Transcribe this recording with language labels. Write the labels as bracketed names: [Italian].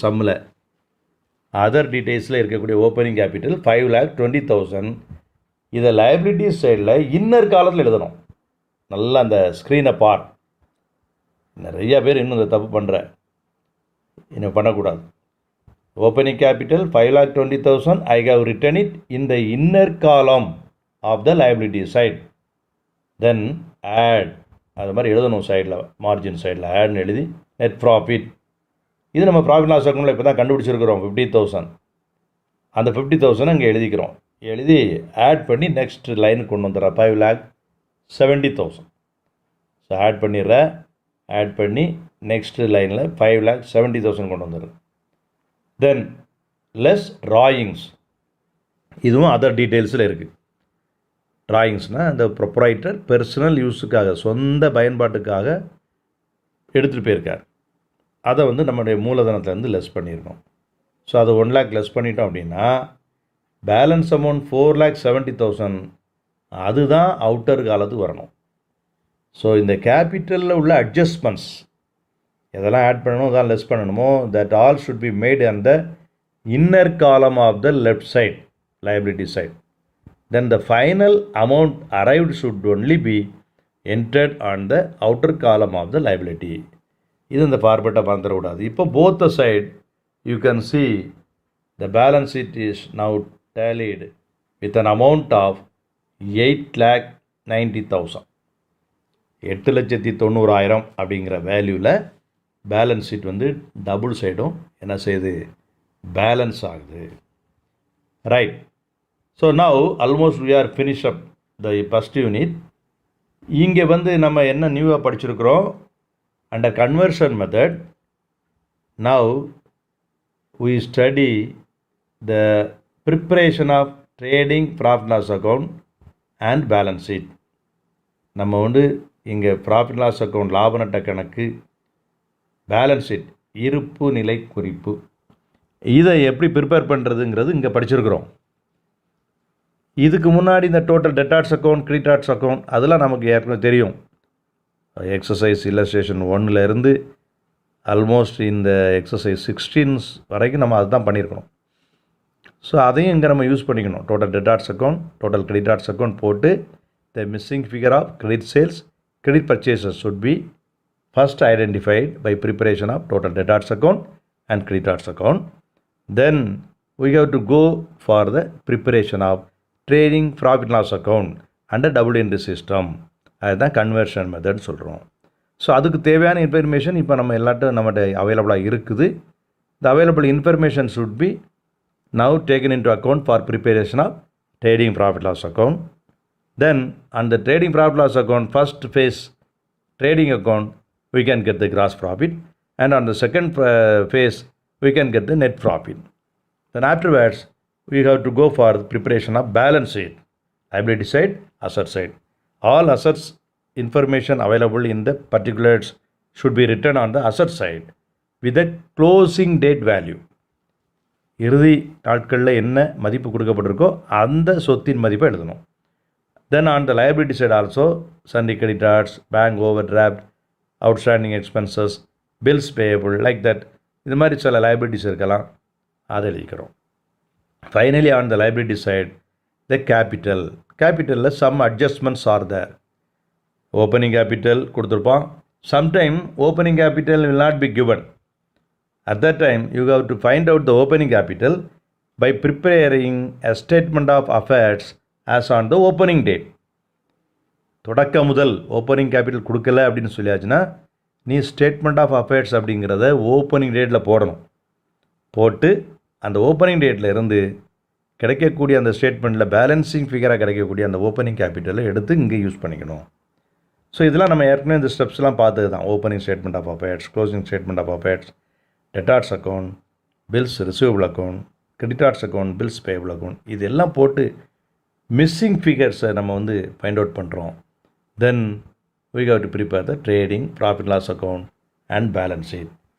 [Tamil] சம்மில் அதர் டீட்டெயில்ஸில் இருக்கக்கூடிய opening capital 5,20,000. இதை லயபிலிட்டிஸ் சைடில் இன்னர் காலத்தில் எழுதணும். நல்லா அந்த ஸ்க்ரீனை பார். நிறையா பேர் இன்னும் இந்த தப்பு பண்ணுற, இன்னும் பண்ணக்கூடாது. [English] Opening capital 5,20,000. I have written it in the inner column of the liability side. Then add, [Tamil] அது மாதிரி எழுதணும் சைடில், மார்ஜின் சைடில் ஆட்னு எழுதி நெட் ப்ராஃபிட். இது நம்ம ப்ராஃபிட் லாஸ் அக்கௌண்ட்டில் இப்போ தான் கண்டுபிடிச்சிருக்கிறோம் 50,000. அந்த 50,000 அங்கே எழுதிக்கிறோம். எழுதி ஆட் பண்ணி நெக்ஸ்ட் லைனுக்கு கொண்டு வந்துடுற 5,70,000. ஸோ ஆட் பண்ணிடுற, ஆட் பண்ணி நெக்ஸ்ட் லைனில் 5,70,000 கொண்டு வந்துடுறேன். தென் லெஸ் ட்ராயிங்ஸ், இதுவும் அதர் டீட்டெயில்ஸில் இருக்குது. ட்ராயிங்ஸ்னால் இந்த ப்ரொப்ரைட்டர் பெர்சனல் யூஸுக்காக, சொந்த பயன்பாட்டுக்காக எடுத்துகிட்டு போயிருக்கார். அதை நம்மளுடைய மூலதனத்துலேருந்து லெஸ் பண்ணியிருக்கோம். ஸோ அதை 1 lakh லெஸ் பண்ணிட்டோம் அப்படின்னா பேலன்ஸ் அமௌண்ட் 4,70,000 அதுதான் அவுட்டர் காலத்துக்கு வரணும். ஸோ இந்த கேபிட்டலில் உள்ள அட்ஜஸ்ட்மெண்ட்ஸ் எதெல்லாம் ஆட் பண்ணணும், அதான் லெஸ் பண்ணணுமோ, [English] That all should be made on the inner column of the left side, liability side. Then the final amount arrived should only be entered on the outer column of the liability. [Tamil] இது இந்த ஃபார்மேட்டை மறந்துடக்கூடாது. [English] இப்போ both the side you can see the balance sheet is now tallied with an amount of 8,90,000. [Tamil] 8,90,000 அப்படிங்கிற வேல்யூவில் balance sheet double சைடும் என்ன செய்யுது, balance ஆகுது. Right. [English] So now almost we are finish up the first unit. [Tamil] இங்கே நம்ம என்ன நியூவாக படிச்சிருக்கிறோம், under conversion method [English] Now we study the preparation of trading profit loss account and balance sheet. [Tamil] நம்ம இங்கே ப்ராஃபிட் லாஸ் அக்கௌண்ட் லாப நட்ட கணக்கு, பேலன்ஸ் ஷீட் இருப்பு நிலை குறிப்பு, இதை எப்படி ப்ரிப்பேர் பண்ணுறதுங்கிறது இங்கே படிச்சிருக்கிறோம். இதுக்கு முன்னாடி இந்த டோட்டல் டெட்டார்ட்ஸ் அக்கௌண்ட், கிரெடிட்டார்ட்ஸ் அக்கௌண்ட் அதெல்லாம் நமக்கு ஏற்கனவே தெரியும். எக்ஸசைஸ் இல்லஸ்ட்ரேஷன் 1 ஆல்மோஸ்ட் இந்த எக்ஸசைஸ் 16 வரைக்கும் நம்ம அதுதான் பண்ணியிருக்கணும். ஸோ அதையும் இங்கே நம்ம யூஸ் பண்ணிக்கணும். டோட்டல் டெட்டார்ட்ஸ் அக்கௌண்ட், டோட்டல் கிரெடிட்டார்ட்ஸ் அக்கௌண்ட் போட்டு [English] The missing figure of credit sales, credit purchases should be first identified by preparation of total debtors account and creditors account. Then we have to go for the preparation of trading profit loss account and double entry system. [Tamil] அதுதான் conversion method சொல்கிறோம். So அதுக்கு தேவையான information இப்போ நம்ம எல்லாட்டும் நம்மகிட்ட அவைலபிளாக இருக்குது. [English] The available information should be now taken into account for preparation of trading profit loss account. Then on the trading profit loss account, first phase trading account, we can get the gross profit, and on the second phase we can get the net profit. Then afterwards we have to go for the preparation of balance sheet, liability side, asset side. All assets information available in the particulars should be written on the asset side with a closing date value. [Tamil] இறுதி நாட்களில் என்ன மதிப்பு கொடுக்கப்பட்டிருக்கோ அந்த சொத்தின் மதிப்பை எழுதணும். [English] Then on the liability side also, sundry creditors, bank overdraft, outstanding expenses, bills payable, like that. [Tamil] இது மாதிரி சில liabilities இருக்கலாம், அதை எழுதிக்கிறோம். [English] Finally on the liability side, the capital. Capital some adjustments are there. Opening capital கொடுத்துருப்பான். Sometime opening capital will not be given. At that time, you have to find out the opening capital by preparing a statement of affairs as on the opening date. [Tamil] தொடக்க முதல் opening capital கொடுக்கல அப்படின்னு சொல்லியாச்சுன்னா நீ statement of affairs அப்படிங்கிறத opening டேட்டில் போடணும். போட்டு அந்த ஓப்பனிங் டேட்டில் இருந்து கிடைக்கக்கூடிய அந்த ஸ்டேட்மெண்ட்டில் பேலன்சிங் ஃபிகராக கிடைக்கக்கூடிய அந்த ஓப்பனிங் கேபிட்டலை எடுத்து இங்கே யூஸ் பண்ணிக்கணும். ஸோ இதெல்லாம் நம்ம ஏற்கனவே இந்த ஸ்டெப்ஸ்லாம் பார்த்தது தான். Opening statement of affairs, closing statement of affairs, debtors account, bills receivable account, creditors account, bills payable account, இதெல்லாம் போட்டு மிஸ்ஸிங் ஃபிகர்ஸை நம்ம வந்து ஃபைண்ட் அவுட் பண்ணுறோம். [English] Then we have to prepare the trading profit loss account and balance sheet.